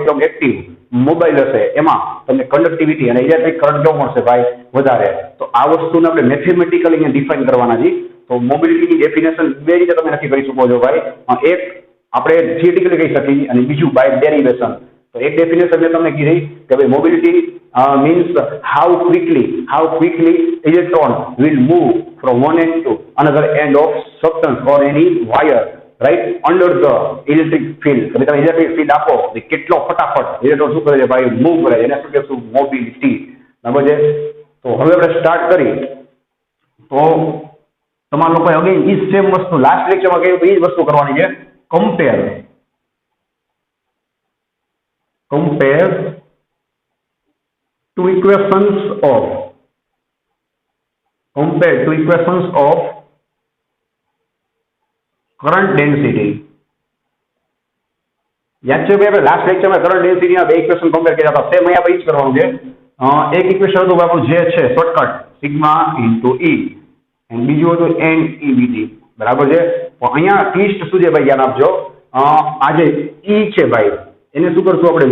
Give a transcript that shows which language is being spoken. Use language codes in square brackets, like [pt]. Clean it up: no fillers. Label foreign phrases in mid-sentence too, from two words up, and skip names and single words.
[gu] એકદમ [en] active mobile [gu] હશે, એમાં તમને કંડક્ટિવિટી અને [en] electric current [gu] કેવો મળશે ભાઈ? વધારે. તો આ વસ્તુને આપણે મેથેમેટિકલી અહીંયા ડિફાઇન કરવાના છે. તો [en] mobilityની definition [gu] બે રીતે તમે નક્કી કરી શકો છો ભાઈ. એક આપણે થિયરિટિકલી કહી શકીએ અને બીજું [en] by derivation. [gu] તો એક ડેફિનેશન મેં તમને કીધી કે ભાઈ મોબિલિટી [en] means how quickly electron will move from one end to another end of substance or any wire, right, under the electric field. [gu] તમે [en] electric field [gu] આપો તો કેટલો ફટાફટ ઇલેક્ટ્રોન શું કરે છે ભાઈ? મૂવ કરે. એને શું કહેશું? મોબિલિટી. બરાબર છે? તો હવે આપણે સ્ટાર્ટ કરી. તો તમારા લોકોએ અગેન ઈ સેમ વસ્તુ [en] last lectureમાં [gu] કહ્યું તો એ જ વસ્તુ કરવાની છે. [en] કમ્પેર two equations of current density. [gu] યાદ છે ભાઈ આપણે [en] last lectureમાં current densityના [gu] બે [en] equation compare [gu] કર્યા હતા. સેમ અહીંયા આપણે જ કરવાનું છે. એક ઇક્વેશન હતું આપણું જે છે [en] shortcut sigma into E, [gu] અને બીજું હતું એન ઈ બીટી. બરાબર છે? તો અહીંયા ટ્વિસ્ટ શું છે ભાઈ? ધ્યાન આપજો. આ જે ઈ છે ભાઈ એને શું કરશું આપણે?